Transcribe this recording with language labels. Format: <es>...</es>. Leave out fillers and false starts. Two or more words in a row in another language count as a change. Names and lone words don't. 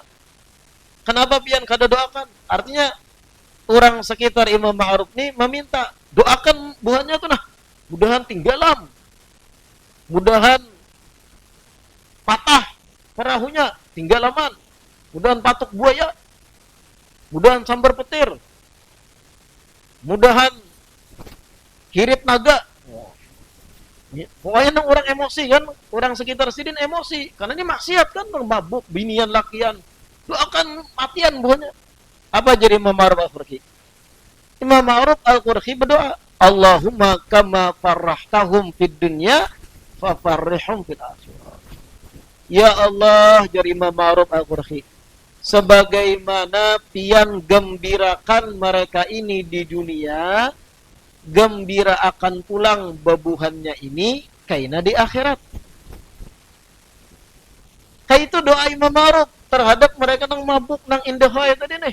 <bjn>Kenapa pian kada doakan? Artinya orang sekitar Imam Ma'ruf ni meminta doakan buahnya tu nah, mudahan tinggalam, mudahan patah perahunya, tinggalaman, mudahan patuk buaya, mudahan sambar petir, mudahan hirit naga. Pokoknya orang emosi kan, orang sekitar Sidin emosi, karena ini maksiat kan, mabuk, binian, lakian, doakan matian buahnya. Apa jadi Imam Ma'ruf Al-Qurhi?</bjn> <ar>Imam Ma'ruf Al-Qurhi berdoa, اللهم كما فرحتهم في الدنيا ففرحهم في الآخرة. يا الله,</ar> <bjn>jadi Imam Ma'ruf Al-Qurhi, sebagaimana pian gembirakan mereka ini di dunia, gembira akan pulang bebuhannya ini kaina di akhirat. Kayak itu doa Imam Ma'ruf terhadap mereka nang mabuk nang indahoy tadi nih.</bjn>